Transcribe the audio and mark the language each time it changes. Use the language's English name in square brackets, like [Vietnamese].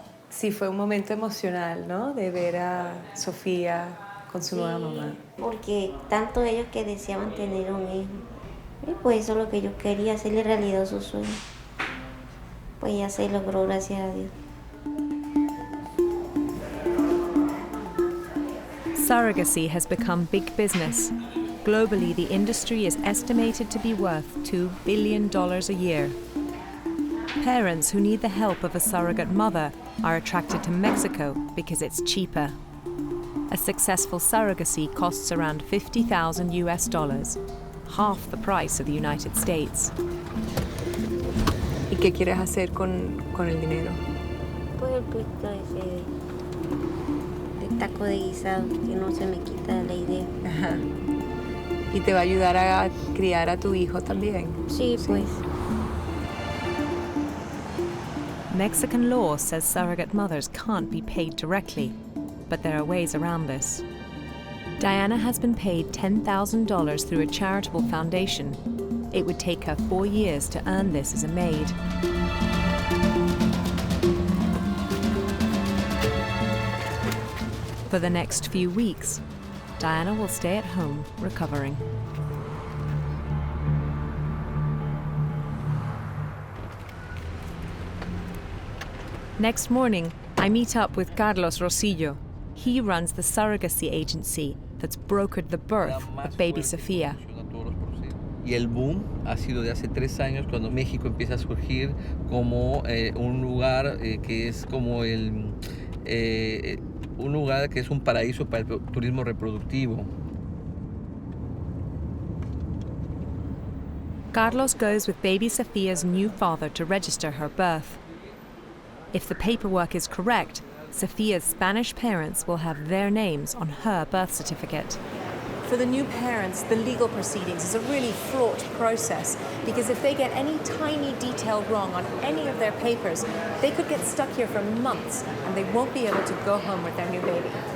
[Spanish] Sí, fue un momento emocional, ¿no? De ver a Sofía con su nueva mamá. Porque tanto ellos que deseaban tener un hijo. Y pues eso es lo que yo quería, hacerle realidad su sueño. Pues ya se logró, gracias a Dios. [English] Surrogacy has become big business. Globally, the industry is estimated to be worth $2 billion a year. Parents who need the help of a surrogate mother are attracted to Mexico because it's cheaper. A successful surrogacy costs around $50,000 US, half the price of the United States. [Spanish] ¿Y qué quieres hacer con el dinero? Pues el puesto ese de taco de guisado, que no se me quita la idea. Ajá. ¿Y te va a ayudar a criar a tu hijo también? Sí, pues. [English] Mexican law says surrogate mothers can't be paid directly, but there are ways around this. Diana has been paid $10,000 through a charitable foundation. It would take her 4 years to earn this as a maid. For the next few weeks, Diana will stay at home recovering. Next morning, I meet up with Carlos Rosillo. He runs the surrogacy agency that's brokered the birth of baby Sofía. [Spanish] Y el boom ha sido de hace 3 años cuando México empieza a surgir como un lugar que es como un lugar que es un paraíso para el turismo reproductivo. [English] Carlos goes with baby Sophia's new father to register her birth. If the paperwork is correct, Sophia's Spanish parents will have their names on her birth certificate. For the new parents, the legal proceedings is a really fraught process because if they get any tiny detail wrong on any of their papers, they could get stuck here for months and they won't be able to go home with their new baby.